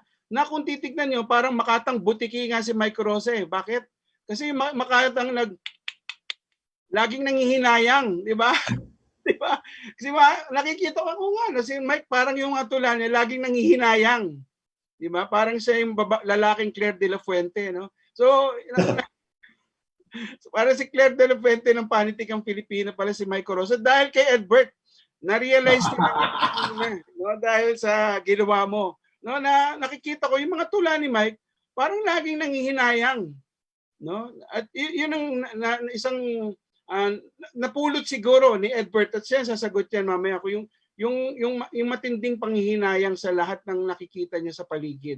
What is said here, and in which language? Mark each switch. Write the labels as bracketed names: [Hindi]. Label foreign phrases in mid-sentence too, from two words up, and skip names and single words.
[Filipino] Na kung titignan nyo, parang Makatang butiki nga si Mike Corosa eh. Bakit? Kasi Makatang laging nangihinayang, di ba? Di ba? Kasi nakikita ko nga, no, si Mike parang yung atula niya, laging nangihinayang. Di ba? Parang siya yung lalaking Claire de la Fuente, no? So para si Claire de la Fuente ng Panitikang Pilipina pala si Mike Corosa dahil kay Edbert. Na-realize ko na, no, dahil sa ginawa mo. No, na nakikita ko yung mga tula ni Mike, parang laging nangihinayang. No? At yun ang isang napulot siguro ni Edbert, at siya sasagot yan mamaya ko, yung yung matinding panghihinayang sa lahat ng nakikita niya sa paligid.